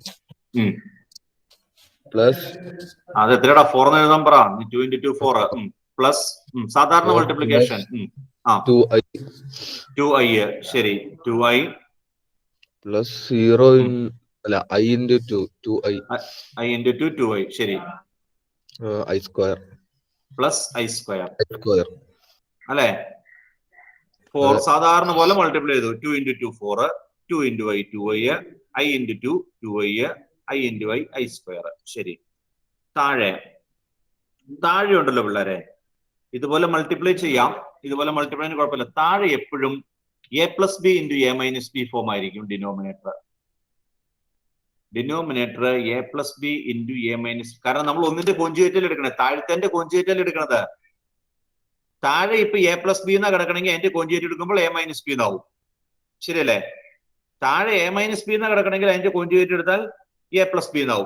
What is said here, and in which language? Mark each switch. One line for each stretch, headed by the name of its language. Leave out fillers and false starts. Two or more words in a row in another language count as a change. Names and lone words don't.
Malayalam: പ്ലസ് അത് എത്രയാടാ? 4 എന്ന് എഴുതാൻ പറ. 2 × 2 4 പ്ലസ് സാധാരണ മൾട്ടിപ്ലിക്കേഷൻ 2i. ശരി, 2i പ്ലസ് 0 അല്ല i × 2 2i. i × 2 2i. ശരി, i² പ്ലസ് i² അല്ലെ? 4 അതെ. സാധാരണ പോലെ മൾട്ടിപ്ലൈ ചെയ്തു. 2 × 2 4, 2 × i 2i, i × 2 2i, i × i i². ശരി, താഴെ ഉണ്ടല്ലോ പിള്ളേരെ, ഇതുപോലെ മൾട്ടിപ്ലൈ ചെയ്യാം. ഇതുപോലെ മൾട്ടിപ്ലൈ കുഴപ്പമില്ല. താഴെ എപ്പോഴും a + b × a - b ഫോം ആയിരിക്കും ഡിനോമിനേറ്റർ.
English: denominator a plus b into a minus,
Malayalam: കാരണം നമ്മൾ ഒന്നിന്റെ കോഞ്ചുഗേറ്റൽ എടുക്കണേ, താഴത്തെ കോഞ്ചുഗേറ്റൽ എടുക്കണത്. താഴെ ഇപ്പൊ
English: a plus b
Malayalam: എന്നാ കിടക്കണമെങ്കിൽ അതിന്റെ കോഞ്ചുഗേറ്റ് എടുക്കുമ്പോൾ
English: a minus b
Malayalam: എന്നാവും, ശരിയല്ലേ? താഴെ
English: a minus b
Malayalam: എന്നാ കിടക്കണമെങ്കിൽ അതിന്റെ കോഞ്ചുഗേറ്റ് എടുത്താൽ
English: a plus b
Malayalam: എന്നാവും.